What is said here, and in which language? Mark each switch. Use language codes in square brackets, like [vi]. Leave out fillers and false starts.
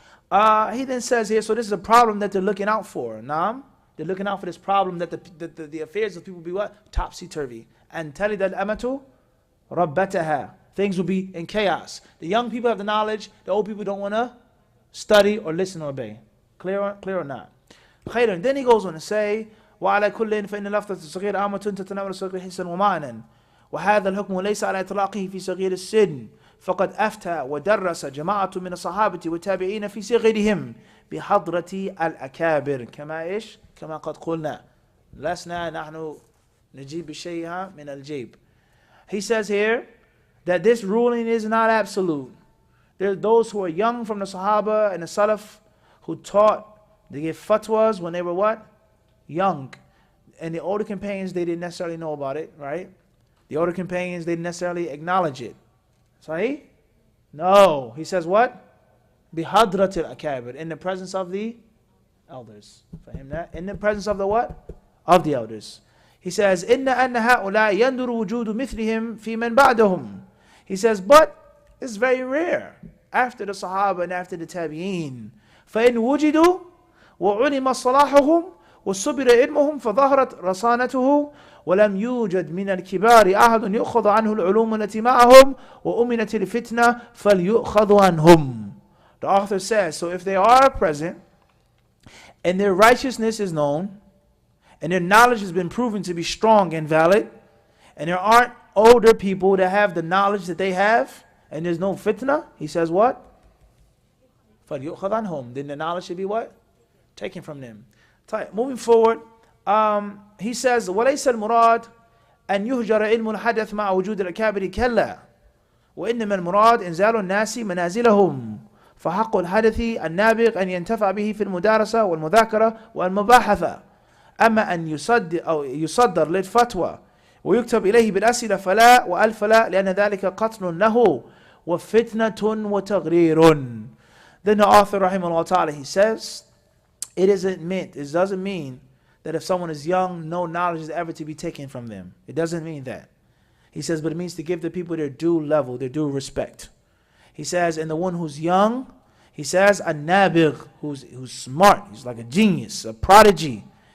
[en] He then says here, so this is a problem that they're looking out for. Naam? They're looking out for this problem that the affairs of people be what? Topsy-turvy. And [ar] talid al-amatu rabbataha. [en] Things will be in chaos. The young people have the knowledge. The old people don't want to study or listen or obey. Clear or not? Khairan. Then he goes on to say, [ar] وعلى كل فإن لفظة الصغير عامة تتناول الصغير حسا ومعنى وهذا الحكم ليس على إطلاقه في صغير السن فقد أفتى ودرس جماعة من الصحابة والتابعين في صغرهم بحضرة الأكابر كما قد قلنا لسنا نحن نجيب الشيء من الجيب. [en] He says here that this ruling is not absolute. There are those who are young from the Sahaba and the Salaf who taught, they gave fatwas when they were what? Young. And the older companions, they didn't necessarily know about it, right? The older companions, they didn't necessarily acknowledge it. Sahih? No. He says what? [ar] Bihadratil akabir. [en] In the presence of the elders. Fahim that? In the presence of the what? Of the elders. He says, [ar] Inna anna ha'ula yanduru wujudu mithlihim fi man ba'dahum. [en] He says, but it's very rare after the Sahaba and after the Tabi'een. [ar] فَإِنْ وُجِدُوا وَعُلِمَ صَلَاحُهُمْ وصبر علمهم فظهرت رصانته ولم يوجد من الكبار أحد يؤخذ عنه العلوم التي معهم وأمنت الفتنة فليؤخذ عنهم. [en] The author says, so if they are present and their righteousness is known and their knowledge has been proven to be strong and valid, and there aren't older people that have the knowledge that they have, and there's no fitna, he says what? [ar] فليؤخذ عنهم. [en] Then the knowledge should be what? Taken from them. Moving forward, he says, [ar] وَلَيْسَ الْمُرَادِ أَنْ يُهْجَرَ عِلْمُ الْحَدَث مَعَ وُجُودِ الْأَكَابِرِ كَلَّا وإنما المراد إنزال الناس منازلهم فحق الحدث النابغ أن ينتفع به في المدارسة والمذاكرة والمباحثة أما أن يصدر للفتوى ويكتب إليه بالأسئلة فلا وألف لا لأن ذلك قتل له وفتنة وتغرير. [en] Then the author rahimahullah ta'ala, he says, it doesn't mean that if someone is young, no knowledge is ever to be taken from them. It doesn't mean that. He says, but it means to give the people their due level, their due respect. He says, and the one who's young, he says, a nabigh, who's smart, he's like a genius, a prodigy.